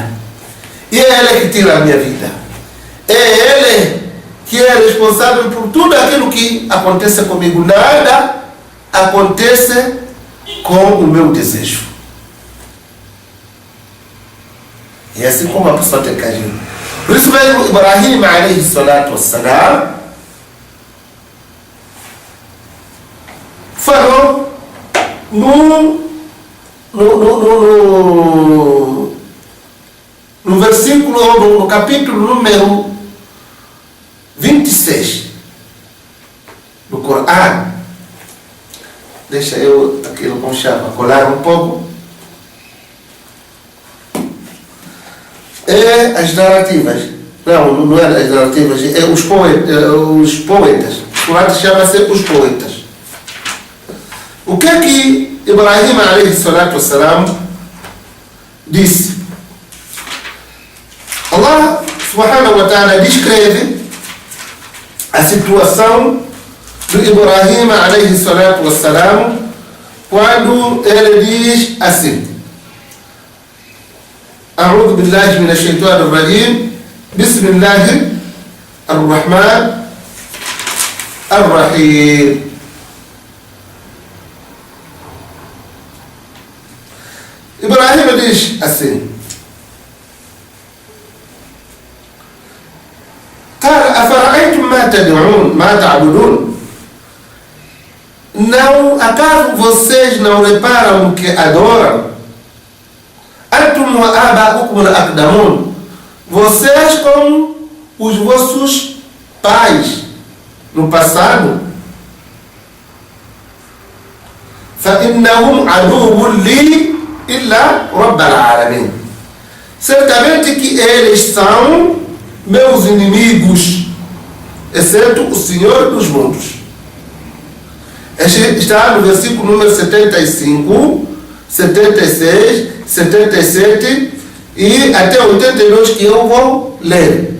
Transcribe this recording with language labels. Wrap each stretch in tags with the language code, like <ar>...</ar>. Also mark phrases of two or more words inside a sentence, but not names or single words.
<pt>E é Ele que tira a minha vida. É Ele que é responsável por tudo aquilo que acontece comigo. Nada acontece com o meu desejo. E é assim como a pessoa tem que agir. Por isso mesmo, Ibrahim</pt> <ar>عليه الصلاة والسلام,</ar> <pt>falou no versículo, no capítulo número 26 do Corão. Deixa eu aquilo com chapa colar um pouco. É as narrativas. Não é as narrativas, é os poetas. O Corão chama-se os poetas. O que é que Ibrahim</pt> <ar>عليه الصلاة والسلام</ar> <pt>disse?</pt> <ar>الله سبحانه وتعالى</ar> <pt>descreve a situação do Ibrahim</pt> <ar>عليه الصلاة والسلام</ar> <pt>quando ele diz assim:</pt> <ar>أعوذ بالله من الشيطان الرجيم، بسم الله الرحمن الرحيم.</ar> <pt>Ibrahim diz assim:</pt> <ar>قال أفرأيتم ما تدعون ما تعبدون.</ar> <pt>Não, acaso vocês não reparam que adoram?</pt> <ar>أنتم وآباؤكم الأقدمون.</ar> <pt>Vocês como os vossos pais no passado.</pt> <ar>فإنهم عدو لي إلا رب العالمين.</ar> <pt>Certamente que eles são meus inimigos, exceto o Senhor dos mundos. Este está no versículo número 75, 76, 77 e até 82 que eu vou ler.</pt>